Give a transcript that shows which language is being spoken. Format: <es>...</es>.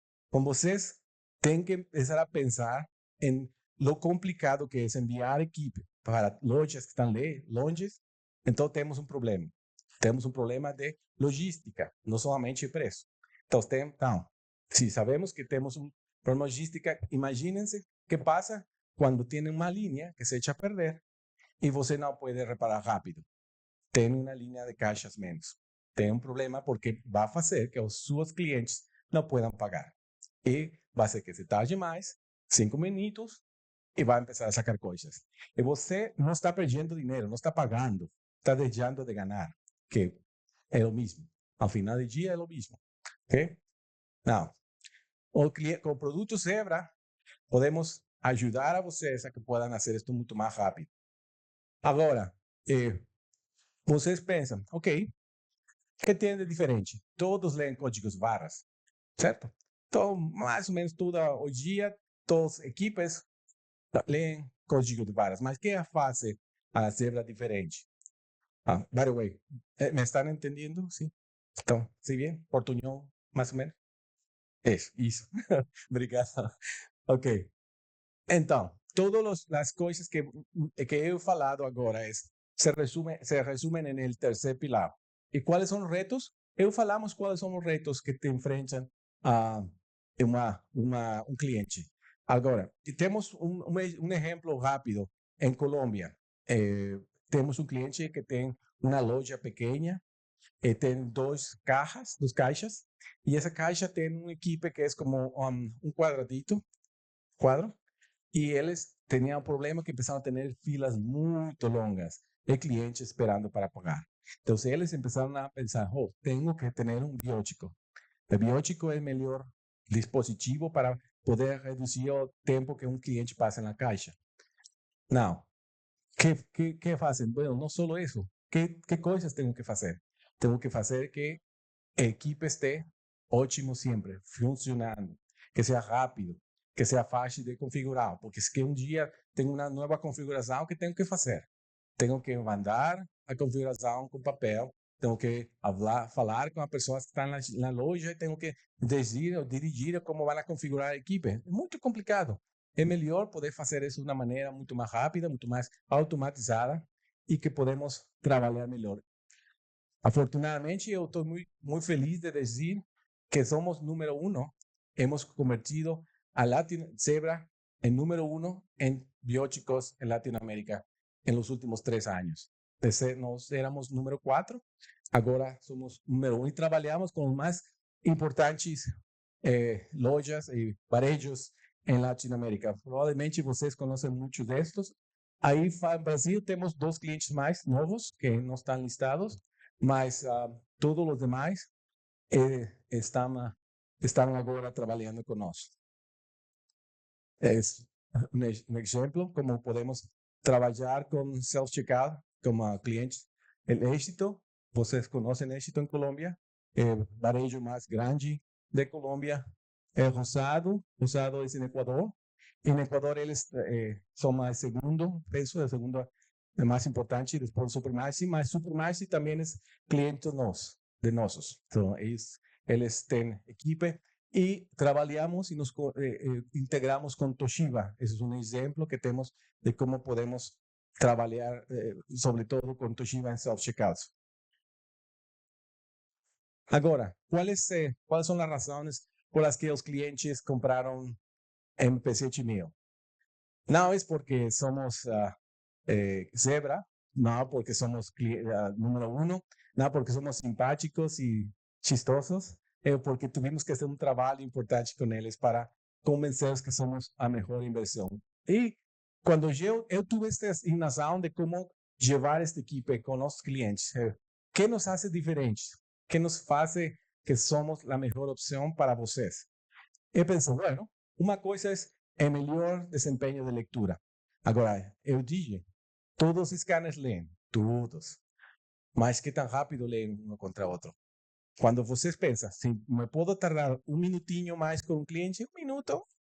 <es>Con vocês tienen que empezar a pensar en lo complicado que es enviar equipo</es> <pt>para lojas que están longe,</pt> <es>entonces tenemos un problema.</es> <pt>Temos um problema de logística, não somente de preço. Então, se sabemos que temos um problema de logística, imaginem-se o que passa quando tem uma linha que</pt> <es>se echa a perder</es> <pt>e você não pode reparar rápido. Tem uma linha de caixas menos. Tem um problema porque vai fazer que os seus clientes não possam pagar. E vai ser que se tarde mais, 5 minutos, e vai começar a sacar coisas. E você não está perdendo dinheiro, não está pagando, está deixando de ganhar. Que é o mesmo. Ao final do dia é o mesmo. Ok? Não. Com o produto Zebra, podemos ajudar a vocês a que possam fazer isto muito mais rápido. Agora, vocês pensam, ok, o que tem de diferente? Todos leem códigos barras, certo? Então, mais ou menos hoje dia, todas as equipes leem código de barras. Mas o que faz a Zebra diferente?</pt> <en>By the way,</en> <es>¿me están entendiendo? Sí. Então, ¿sí bien? Portuñol, más o menos?</es> <pt>Isso. Obrigado.</pt> <es>Ok.</es> <pt>Então, todas as coisas que eu he falado agora se resumem no terceiro pilar. E quais são os retos? Falamos quais são os retos que te enfrentam a um cliente. Agora, temos um exemplo rápido. Em Colômbia, temos um cliente que tem uma loja pequena, tem duas caixas, e essa caixa tem uma equipe que é como um quadro, e eles tinham um problema que começaram a ter filas muito longas de clientes esperando para pagar. Então, eles começaram a pensar, tenho que ter um biótico. O biótico é o melhor dispositivo para poder reduzir o tempo que um cliente passa na caixa.</pt> <es>Não. ¿Qué hacen? Bueno, no solo eso. ¿Qué cosas tengo que hacer? Tengo que hacer que el equipo esté ótimo siempre, funcionando, que sea rápido, que sea fácil de configurar, porque es que un día tengo una nueva configuración que tengo que hacer. Tengo que mandar a configuración con papel, tengo que falar con las personas que están en la loja y tengo que dirigir cómo van a configurar el equipo. Es muy complicado.</es> <pt>É melhor poder fazer isso de uma maneira muito mais rápida, muito mais automatizada e que podemos trabalhar melhor. Afortunadamente, eu estou muito feliz de dizer que somos número 1.</pt> <es>Hemos convertido a Zebra em número 1 em bióticos em Latinoamérica em los últimos 3 anos.</es> <pt>Nós éramos número 4, agora somos número 1 e trabalhamos com os mais importantes lojas e varejos em Latinoamérica. Provavelmente vocês conhecem muitos destes. Aí no Brasil temos 2 clientes mais novos que não estão listados, mas todos os demais estão agora trabalhando conosco. É um exemplo como podemos trabalhar com self-checkout como clientes. O Éxito, vocês conhecem Éxito em Colômbia, o varejo mais grande de Colômbia.</pt> <es>Rosado es en Ecuador. En Ecuador</es> <pt>eles são</pt> <es>el segundo peso, el segundo más importante después de Supermaxi, mas Supermaxi también es cliente</es> <pt>de nossos.</pt> <es>Entonces,</es> <pt>eles têm</pt> <es>equipe y trabajamos y nos integramos con Toshiba. Ese es un ejemplo que tenemos de cómo podemos trabalhar, sobre todo con Toshiba en self-checkouts. Agora, ¿cuáles son las razones por las que los clientes compraron MPC Chimeo. No es porque somos Zebra, no porque somos número uno, no porque somos simpáticos y chistosos, porque tuvimos que hacer un trabajo importante con ellos para convencerlos que somos a mejor inversión. Y cuando yo tuve esta asignación de cómo llevar este equipo con los clientes, ¿qué nos hace diferentes? ¿Qué nos hace que somos la mejor opción para vocês?</es> <pt>Eu penso, bueno, uma coisa é melhor desempenho de leitura. Agora, eu digo, todos os scanners leem, todos. Mas que tão rápido leem um contra outro? Quando vocês pensam, se me posso tardar um minutinho mais com um cliente, minuto.</pt>